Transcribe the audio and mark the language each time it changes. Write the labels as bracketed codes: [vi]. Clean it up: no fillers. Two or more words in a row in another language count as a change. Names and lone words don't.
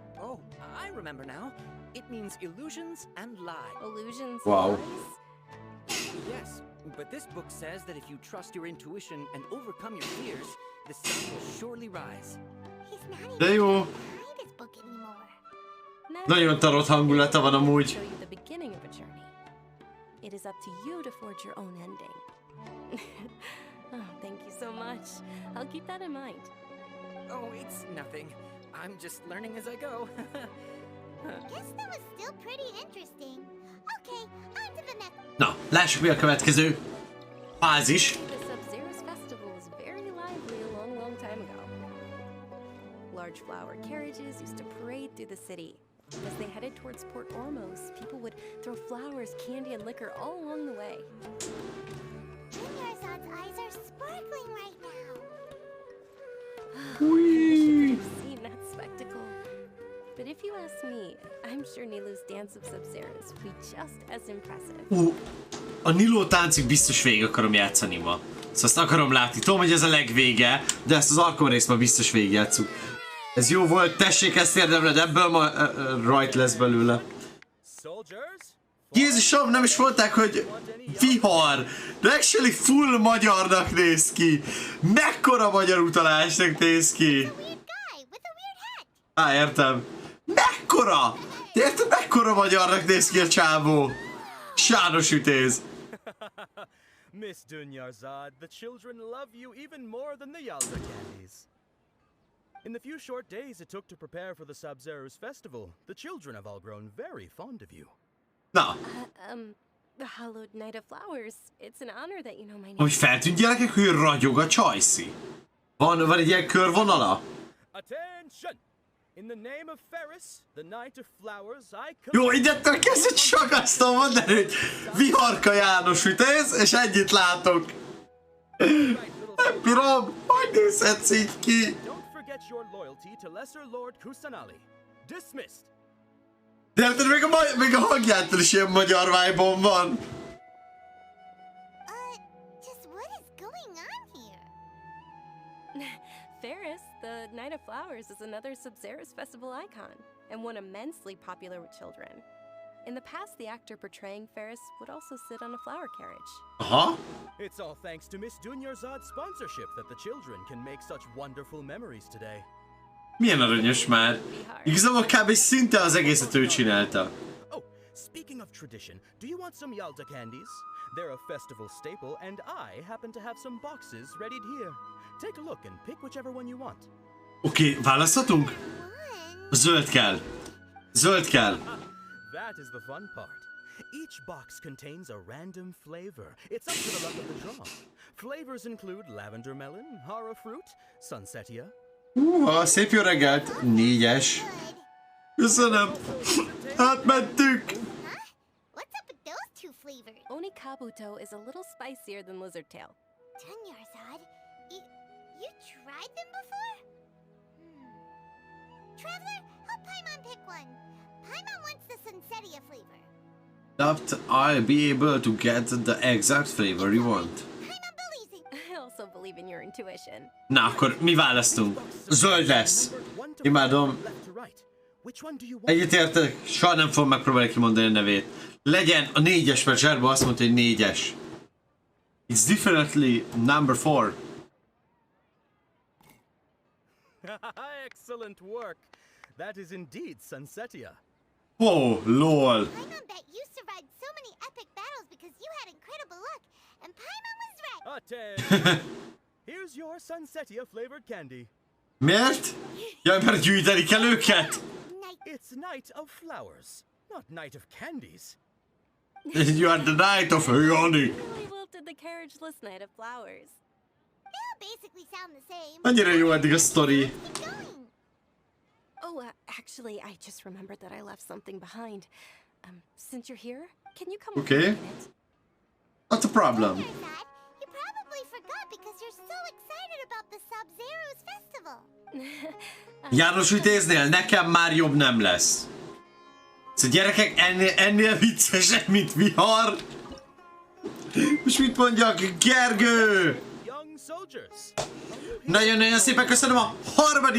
[en] Oh, I remember now. It means illusions and lies. Illusions. Wow. Lies? Yes, but this book says that if you trust your intuition and overcome your fears, the sun will surely rise. He's not even [hu] De jó. [en] behind his book anymore. [hu] Nagyon tarott hangulata van amúgy. [en] Show you the beginning of a journey. It is up to you to forge your own ending. Oh, thank you so much. I'll keep that in mind. Oh, it's nothing. I'm just learning as I go. Guess that was still pretty interesting. Okay, on to the next. [hu] Na, lássuk mi a következő fázis. [en] The Sub-Zero's festival was very lively a long, long time ago. Large flower carriages used to parade through the city. As they headed towards Port Ormos, people would throw flowers, candy, and liquor all along the way. Dunyarzad's eyes are sparkling right now. I wish you could have seen that spectacle. But if you ask me, I'm sure Nilu's dance of Sub-Zeros will be just as impressive. [hu] A Nilo táncig biztos végig akarom játszani ma. Szóval azt akarom látni. Tudom, hogy ez a legvége, de ezt az Archon részt ma biztos végigjátszuk. Ez jó volt, tessék ezt érdemled, ebből ma rajt lesz belőle. Jézusom, nem is mondták, hogy vihar, de actually full magyarnak néz ki. Mekkora magyar utalásnak néz ki. Értem. Mekkora? Érted, mekkora magyarnak néz ki a csávó? Sáros ütéz. [en] Miss Dunyarzad, the children love you even more than the Yalda candies. In the few short days it took to prepare for the Sub-Zeros festival, the children have all grown very fond of you. [hu] Na. [en] The hallowed night of flowers. It's an honor that you know my name. [hu] Hogy feltűnt gyerekek, hogy ragyog a csajszi. Van egy ilyen körvonala? [en] Attention! In the name of Ferris, the night of flowers, I [hu] jó, idetől kezdve csak azt mondani, hogy Viharka János ütéz, és ennyit látok. Nem bírom, hogy nézhetsz így ki. [en] Don't forget your loyalty to Lesser Lord Kusanali. Dismissed. [hu] De érted, még a hangjától is ilyen magyar vibe-on van. [en] Just what is going on here? Ferris, the Night of Flowers, is another Sub-Zeros festival icon, and one immensely popular with children. In the past, the actor portraying Ferris would also sit on a flower carriage. It's all thanks to Miss Dunyarzad's sponsorship that the children can make such wonderful memories today. [hu] Milyen aranyos már. Igazából kb. Szinte az egészet ő csinálta. [en] Oh, speaking of tradition, do you want some Yalda candies? They're a festival staple, and I happen to have some boxes readied here. Take a look and pick whichever one you want. [hu] Oké, választhatunk? Zöld kell. Zöld kell. [en] That is the fun part. Each box contains a random flavor. It's up to the luck of the draw. Flavors include lavender melon, hara fruit, sunsetia. [hu] Szép jó reggelt. 4-es. Köszönöm. Átmentünk. [en] What's up with those two flavors? Onikabuto is a little spicier than Lizardtail. Dunyarzad, you tried them before? Traveler, help Paimon pick one. Paimon wants the sunsetia flavor. Doubt I'll be able to get the exact flavor you want. I also believe in your intuition. [hu] Na, akkor mi választunk? Zöld lesz. Imádom. Egyetértek, soha nem fogom megpróbálni kimondani a nevét. Legyen a 4-es, mert Zserba azt mondta, hogy 4-es. [en] It's definitely number 4. Excellent work. That is indeed sunsetia. Oh, lol. Paimon bet you survived so many epic battles because you had incredible luck, and Paimon was right. Here's your sunsetia flavored candy. [hu] Miért? Jaj, mert gyűjteni kell őket. [en] It's night of flowers, not night of candies. You are the night of honey. Really wilted the carriageless night of flowers. They all basically sound the same. [hu] Annyira jó eddig a sztori. [en] Oh, actually, I just remembered that I left something behind. Since you're here, can you come over a minute? Not a problem. You probably forgot because you're so excited about the Sub-Zeros festival. [hu] János ütéznél, nekem már jobb nem lesz. Szóval gyerekek, ennél viccesebb, mint vihar. Most mit mondjak, Gergő? Nagyon-nagyon szépen köszönöm a 3.